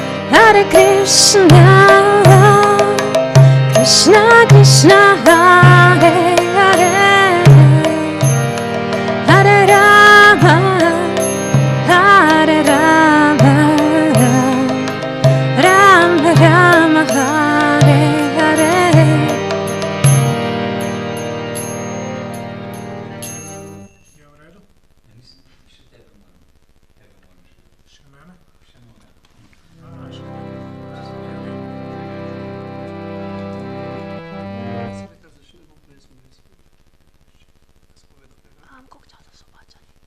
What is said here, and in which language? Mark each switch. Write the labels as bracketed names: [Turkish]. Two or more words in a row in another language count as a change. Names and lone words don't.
[Sanskrit] Hare Krishna, Krishna Krishna, Hare Hare, Hare Rama, Hare Rama, Rama Rama, Hare Hare. [Slovenian] Je v redu? Še mene? Koliko časa so plačali?